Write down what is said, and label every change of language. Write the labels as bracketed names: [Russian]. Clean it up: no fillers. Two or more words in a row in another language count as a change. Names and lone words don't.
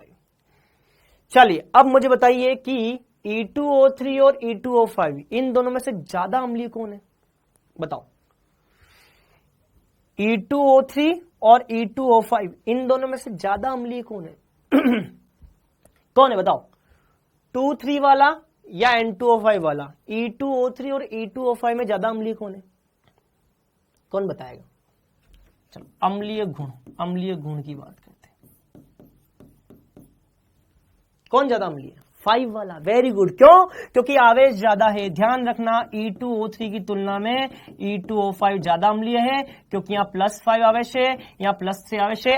[Hindi] चलिए अब मुझे बताइए कि E2O3 और E2O5 इन दोनों में से ज्यादा अम्लीय कौन है? बताओ। E2O3 और E2O5 इन दोनों में से ज्यादा अम्लीय कौन है? कौन है बताओ? 2,3 वाला या N2O5 वाला? E2O3 और E2O5 में ज्यादा अम्लीय कौन है? कौन बताएगा? चलो अम्लीय गुण की बात करते हैं। कौन ज्यादा अम्लीय? 5 वाला। [English] very good. [Hindi] क्यों? क्योंकि आवेश ज्यादा है। ध्यान रखना E2O3 की तुलना में E2O5 ज्यादा अम्लीय है, क्योंकि यहाँ +5 आवेश है, यहाँ +3 आवेश है।